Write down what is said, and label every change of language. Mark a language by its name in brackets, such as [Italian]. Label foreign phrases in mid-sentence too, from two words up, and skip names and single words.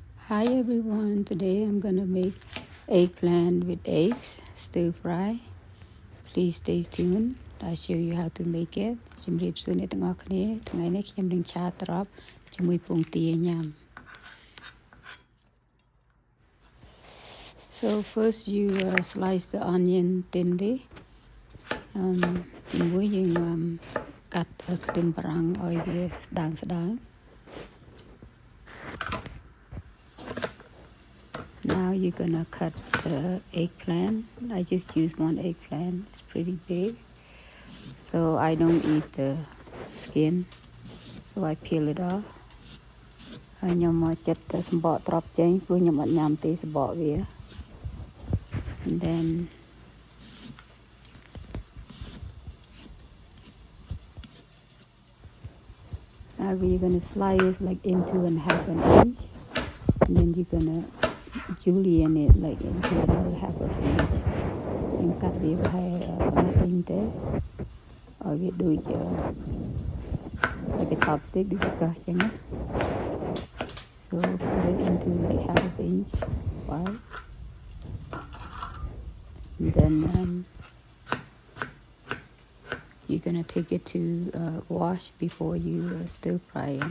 [English] Hi everyone, today I'm gonna make eggplant with eggs, stir fry. Please stay tuned. I'll show you how to make it. [Khmer] ជំរាបសួរអ្នកទាំងអស់គ្នាថ្ងៃនេះខ្ញុំនឹងឆាត្រប់ជាមួយពងទាញ៉ាំ [English] So first you slice the onion thinly. [Khmer] ទីមួយយើងកាត់ខ្ទឹមបារាំងឲ្យវាស្ដើង [English] Now you're gonna cut the eggplant. I just use one eggplant. It's pretty big. So I don't eat the skin. So I peel it off. [Khmer] ហើយខ្ញុំមកចិត្តទៅសម្បកត្រប់ចេញព្រោះខ្ញុំអត់ញ៉ាំទេសម្បកវា [English] And then now we're gonna slice like into and half an inch. And then you're gonna julienne it like into another half an inch. [Khmer] ខ្ញុំកាត់វាប្រហែល1 inch ទេឲ្យវាដូច [English] like a chopstick [Khmer] ដូចកោះចឹងណា [English] So put it into like half an inch wide. And then you're gonna take it to wash before you stir fry it.